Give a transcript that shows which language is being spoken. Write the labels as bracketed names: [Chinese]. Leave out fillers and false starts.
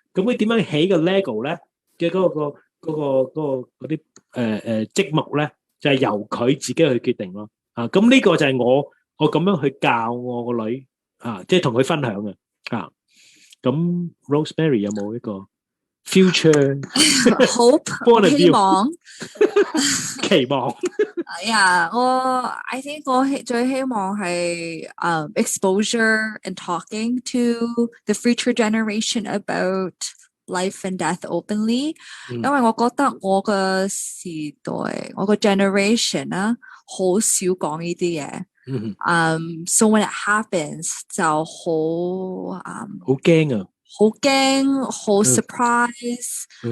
[Cantonese] 咁佢點樣起個 Lego 咧嘅嗰啲積木咧，就係由佢自己去決定咯。咁呢個就係我咁樣去教我個女即係同佢分享嘅。咁 Rosemary 有冇一個 future hope 希望期望？ [English] I think [Cantonese] 我最希望係 [English] exposure and talking to the future generation about life and death openly， [Cantonese] 因為我覺得我嘅時代，我個 generation 啦，好少講呢啲嘢。 [English] So when it happens [Cantonese] 就好驚啊！好驚，好 surprise。